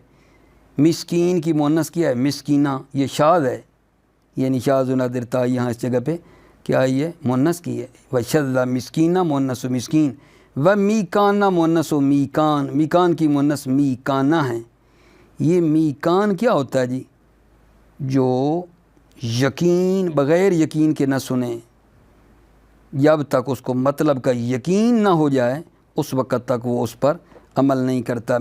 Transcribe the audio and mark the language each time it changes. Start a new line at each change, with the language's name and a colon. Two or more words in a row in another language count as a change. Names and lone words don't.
Urdu: مسکین کی مؤنث کیا ہے؟ مسکینہ، یہ شاذ ہے، یعنی شاذ و نادر تا یہاں اس جگہ پہ کیا ہے؟ یہ مؤنث کی ہے.
Arabic: وشذ مسکینہ مؤنث و مسکین، و میکانہ مؤنث و میکان،
Urdu: میکان کی مؤنث میکانہ ہیں. یہ میکان کیا ہوتا ہے جی؟ جو یقین بغیر یقین کے نہ سنیں، جب تک اس کو مطلب کا یقین نہ ہو جائے اس وقت تک وہ اس پر عمل نہیں کرتا.